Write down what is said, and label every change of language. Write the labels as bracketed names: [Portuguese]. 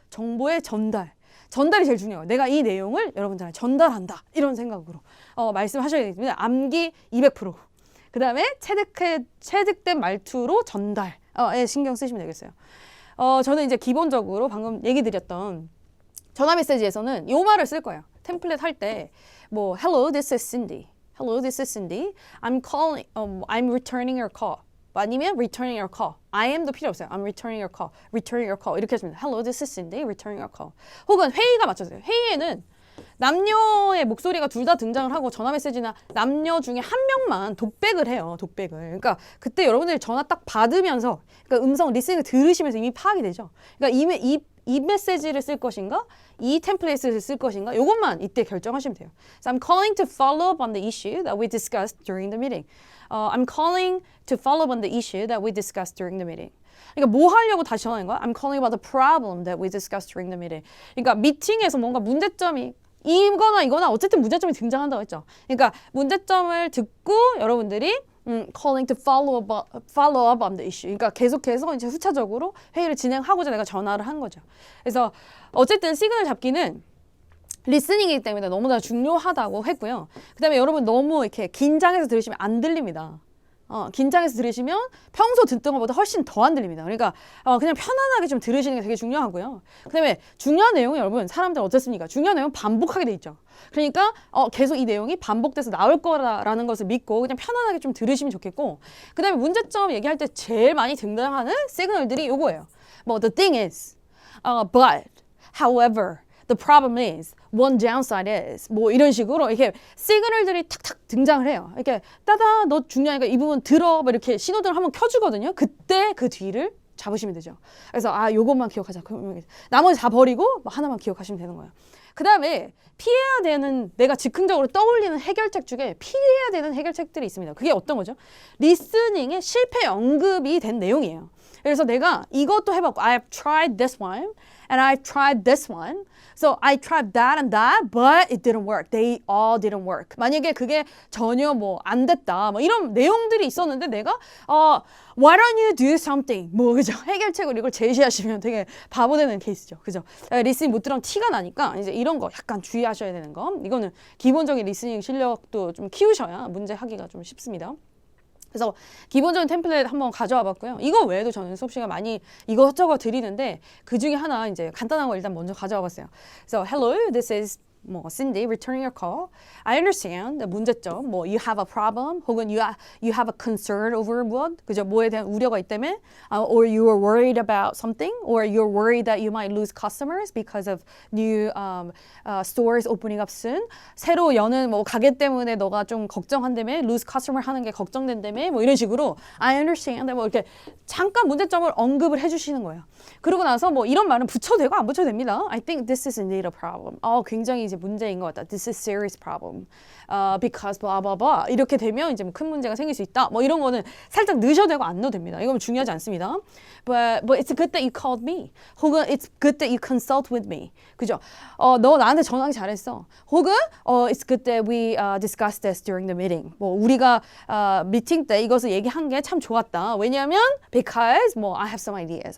[Korean] 정보의 전달이 제일 중요해요. 내가 이 내용을 여러분들한테 전달한다, 이런 생각으로 말씀하셔야 되기 때문에 암기 200%, 그 다음에 체득된 말투로 전달에 신경 쓰시면 되겠어요. 저는 이제 기본적으로 방금 얘기 드렸던 전화 메시지에서는 요 말을 쓸 거예요. 템플릿 할 때 뭐 [English] Hello, this is Cindy. Hello, this is Cindy. I'm returning your call. 아니면 returning your call. I am도 [Korean] 필요 없어요. [English] I'm returning your call. Returning your call. [Korean] 이렇게 하시면 [English] Hello, this is Cindy. Returning your call. [Korean] 혹은 회의가 맞춰져요. 회의에는 남녀의 목소리가 둘 다 등장을 하고 전화 메시지나 남녀 중에 한 명만 독백을 해요. 독백을. 그러니까 그때 여러분들이 전화 딱 받으면서, 그러니까 음성 리스닝을 들으시면서 이미 파악이 되죠. 그러니까 이 메시지를 쓸 것인가, 이 템플릿을 쓸 것인가, 이것만 이때 결정하시면 돼요. [English] So I'm calling to follow up on the issue that we discussed during the meeting. I'm calling to follow up on the issue that we discussed during the meeting. [Korean] 그러니까 뭐 하려고 다시 전화하는 거야? [English] I'm calling about the problem that we discussed during the meeting. [Korean] 그러니까 미팅에서 뭔가 문제점이 이거나 어쨌든 문제점이 등장한다고 했죠. 그러니까 문제점을 듣고 여러분들이 [English] calling to follow up on the issue. [Korean] 그러니까 계속해서 이제 후차적으로 회의를 진행하고자 내가 전화를 한 거죠. 그래서 어쨌든 시그널 잡기는 리스닝이기 때문에 너무나 중요하다고 했고요. 그 다음에 여러분 너무 이렇게 긴장해서 들으시면 안 들립니다. 긴장해서 들으시면 평소 듣던 것보다 훨씬 더 안 들립니다. 그러니까 그냥 편안하게 좀 들으시는 게 되게 중요하고요. 그 다음에 중요한 내용은 여러분 사람들 어떻습니까? 중요한 내용은 반복하게 돼 있죠. 그러니까 계속 이 내용이 반복돼서 나올 거라는 것을 믿고 그냥 편안하게 좀 들으시면 좋겠고, 그 다음에 문제점 얘기할 때 제일 많이 등장하는 시그널들이 요거예요. [English] 뭐 the thing is, but, however, the problem is, one downside is, [Korean] 뭐 이런 식으로 이렇게 시그널들이 탁탁 등장을 해요. 이렇게 따다 너 중요하니까 이 부분 들어, 뭐 이렇게 신호등을 한번 켜주거든요. 그때 그 뒤를 잡으시면 되죠. 그래서 요것만 기억하자. 나머지 다 버리고 뭐 하나만 기억하시면 되는 거예요. 그 다음에 피해야 되는, 내가 즉흥적으로 떠올리는 해결책 중에 피해야 되는 해결책들이 있습니다. 그게 어떤 거죠? 리스닝의 실패 언급이 된 내용이에요. 그래서 내가 이것도 해봤고 [English] I've tried this one and I've tried this one. So I tried that and that, but it didn't work. They all didn't work. [Korean] 만약에 그게 전혀 뭐 안 됐다, 뭐 이런 내용들이 있었는데 내가 [English] why don't you do something? [Korean] 뭐 그죠? 해결책을 이걸 제시하시면 되게 바보 되는 케이스죠, 그죠? 리스닝 못들으면 티가 나니까 이제 이런 거 약간 주의하셔야 되는 거. 이거는 기본적인 리스닝 실력도 좀 키우셔야 문제 하기가 좀 쉽습니다. 그래서 기본적인 템플릿 한번 가져와 봤고요. 이거 외에도 저는 수업 시간 많이 이것저것 드리는데 그 중에 하나 이제 간단한 거 일단 먼저 가져와 봤어요. [English] 그래서 hello, this is 뭐 Cindy returning your call. I understand. 문제점 뭐 you have a problem 혹은 you have a concern over 무엇 그죠? [Korean] 뭐에 대한 우려가 있다면 [English] or you are worried about something or you're worried that you might lose customers because of new stores opening up soon. [Korean] 새로 여는 뭐 가게 때문에 너가 좀 걱정한다며 lose customer 하는 게 걱정된다며 뭐 이런 식으로 I understand. 뭐 이렇게 잠깐 문제점을 언급을 해주시는 거예요. 그러고 나서 뭐 이런 말은 붙여도 되고 안 붙여도 됩니다. [English] I think this is indeed a problem. [Korean] 굉장히 이제 문제인 것 같다. [English] This is serious problem. Because blah blah blah. [Korean] 이렇게 되면 이제 큰 문제가 생길 수 있다. 뭐 이런 거는 살짝 넣으셔도 되고 안 넣어도 됩니다. 이건 중요하지 않습니다. [English] But it's good that you called me. 혹은 it's good that you consult with me. [Korean] 그죠? 너 나한테 전화하기 잘했어. [English] 혹은 it's good that we discussed this during the meeting. [Korean] 뭐 우리가 미팅 때 이것을 얘기한 게 참 좋았다. [English] 왜냐하면 because 뭐 I have some ideas.